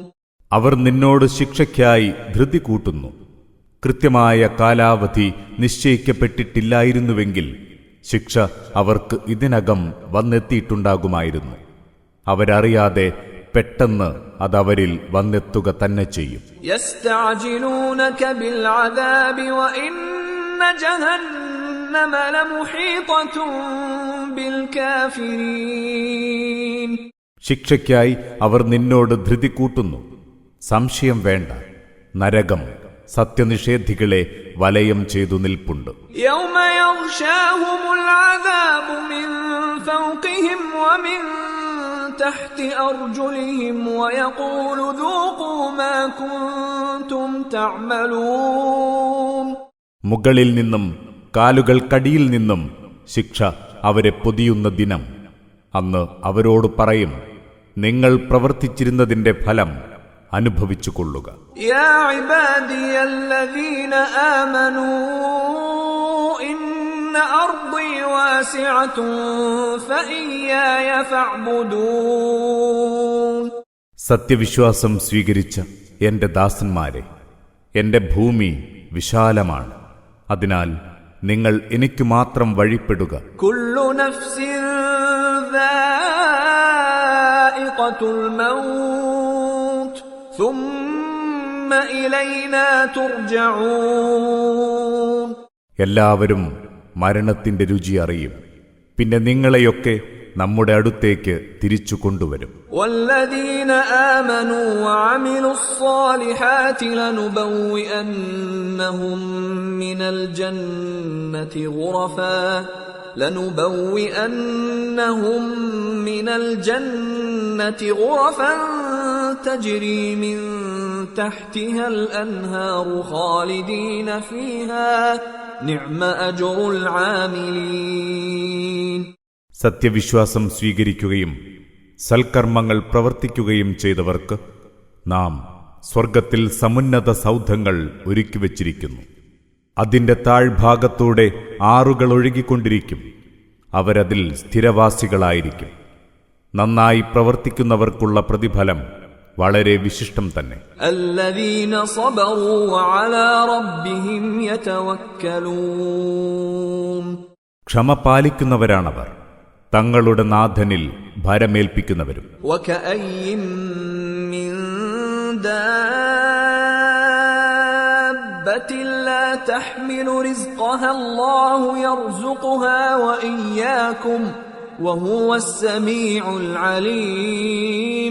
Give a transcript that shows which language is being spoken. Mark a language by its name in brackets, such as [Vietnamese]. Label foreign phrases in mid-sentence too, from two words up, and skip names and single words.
[Malayalam] അവർ നിന്നോട് ശിക്ഷയ്ക്കായി ധൃതി കൂട്ടുന്നു. കൃത്യമായ കാലാവധി നിശ്ചയിക്കപ്പെട്ടിട്ടില്ലായിരുന്നുവെങ്കിൽ ശിക്ഷ അവർക്ക് ഇതിനകം വന്നെത്തിയിട്ടുണ്ടാകുമായിരുന്നു. അവരറിയാതെ പെട്ടെന്ന് അതവരിൽ വന്നെത്തുക തന്നെ ചെയ്യും. [Arabic] يستعجلونك بالعذاب وإن جهنم لمحيطة بالكافرين. [Malayalam] ശിക്ഷയ്ക്കായി അവർ നിന്നോട് ധൃതി കൂട്ടുന്നു. സംശയം വേണ്ട, നരകം സത്യനിഷേധികളെ വലയം ചെയ്തു നിൽപ്പുണ്ട്. [Arabic] يوم يغشاهم العذاب من فوقهم ومن تحت أرجلهم ويقول ذوقوا ما كنتم تعملون. [Malayalam] മുകളിൽ നിന്നും കാലുകൾക്കടിയിൽ നിന്നും ശിക്ഷ അവരെ പൊതിയുന്ന ദിനം. അന്ന് അവരോട് പറയും, നിങ്ങൾ പ്രവർത്തിച്ചിരുന്നതിന്റെ ഫലം അനുഭവിച്ചുകൊള്ളുക. [Arabic] يا عبادي الذين آمنوا إن أرضي واسعة فإياي فاعبدون. [Malayalam] സത്യവിശ്വാസം സ്വീകരിച്ച എന്റെ ദാസന്മാരെ, എന്റെ ഭൂമി വിശാലമാണ്, അതിനാൽ നിങ്ങൾ എനിക്കു മാത്രം വഴിപ്പെടുക. [Arabic] كل نفس ذائقة الموت ثم إلينا ترجعون. [Malayalam] എല്ലാവരും മരണത്തിന്റെ രുചി അറിയും, പിന്നെ നിങ്ങളെയൊക്കെ നമ്മുടെ അടുത്തേക്ക് തിരിച്ചു കൊണ്ടുവരും. [Arabic] والذين آمنوا وعملوا الصالحات لنبوئنهم من الجنة غرفا تجري من تحتها الأنهار خالدين فيها نعم أجر العاملين. [Malayalam] സത്യവിശ്വാസം സ്വീകരിക്കുകയും സൽക്കർമ്മങ്ങൾ പ്രവർത്തിക്കുകയും ചെയ്തവർക്ക് നാം സ്വർഗത്തിൽ സമുന്നത സൗധങ്ങൾ ഒരുക്കിവച്ചിരിക്കുന്നു. അതിന്റെ താഴ്ഭാഗത്തൂടെ ആറുകൾ ഒഴുകിക്കൊണ്ടിരിക്കും. അവരതിൽ സ്ഥിരവാസികളായിരിക്കും. നന്നായി പ്രവർത്തിക്കുന്നവർക്കുള്ള പ്രതിഫലം വളരെ വിശിഷ്ടം തന്നെ. [Arabic] الذين صبروا وعلى ربهم يتوكلون. [Malayalam] ക്ഷമ പാലിക്കുന്നവരാണവർ, തങ്ങളുടെ നാഥനിൽ ഭരമേൽപ്പിക്കുന്നവരും. [Arabic] وكأي من دابة لا تحمل رزقها الله يرزقها وإياكم وهو السميع العليم.